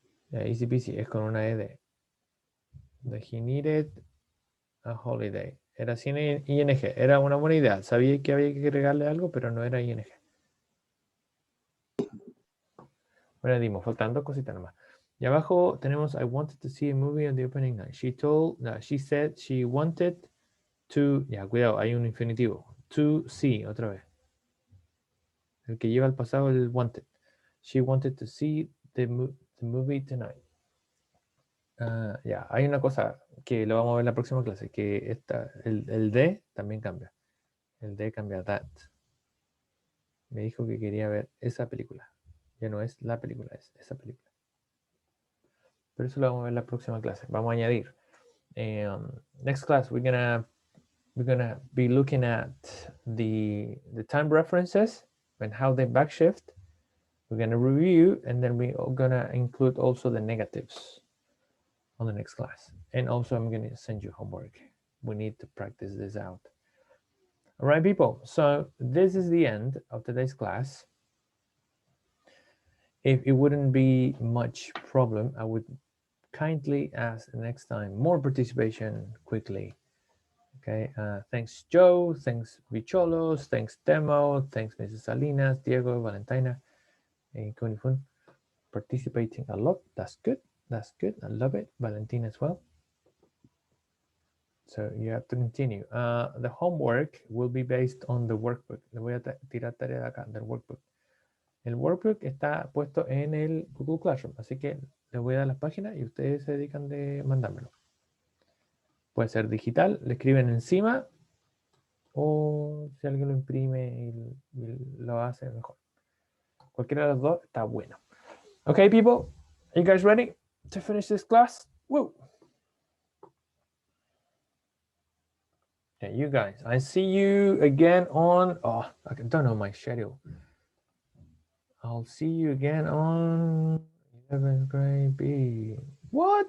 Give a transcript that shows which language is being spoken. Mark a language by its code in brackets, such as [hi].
[en] Easy peasy, [es] es con una ed. [en] He needed a holiday. [es] Era sin ing. Era una buena idea. Sabía que había que agregarle algo, pero no era ing. Bueno, dimos, faltan dos cositas nomás. Y abajo tenemos [en] I wanted to see a movie on the opening night. She said she wanted to. [es] Ya, cuidado, hay un infinitivo. [en] To see, [es] otra vez. El que lleva al pasado el wanted. [en] She wanted to see the movie tonight. [es] Ya, hay una cosa que lo vamos a ver en la próxima clase, que el de también cambia. El de cambia that. Me dijo que quería ver esa película. Ya no es la película, es esa película. Pero eso lo vamos a ver en la próxima clase. Vamos a añadir. [en] Next class, we're gonna be looking at the time references and how they backshift. We're gonna review, and then we're gonna include also the negatives on the next class. And also I'm gonna send you homework. We need to practice this out. All right, people. So this is the end of today's class. If it wouldn't be much problem, I would kindly ask next time more participation quickly. Okay, thanks Joe, thanks Bicholos, thanks Demo, thanks Mrs. Salinas, Diego, Valentina, and Kunifun. Participating a lot, that's good, I love it. Valentina as well. So you have to continue. The homework will be based on the workbook. [es] Le voy a tirar tarea de acá, del workbook. El workbook está puesto en el Google Classroom, así que les voy a dar las páginas y ustedes se dedican de mandármelo. Puede ser digital, le escriben encima, o si alguien lo imprime y lo hace mejor. Cualquiera de los dos está bueno. [en] Okay, people, are you guys ready to finish this class? Woo! Yeah, you guys, I see you again on, I don't know my schedule. I'll see you again on 11th grade B. What?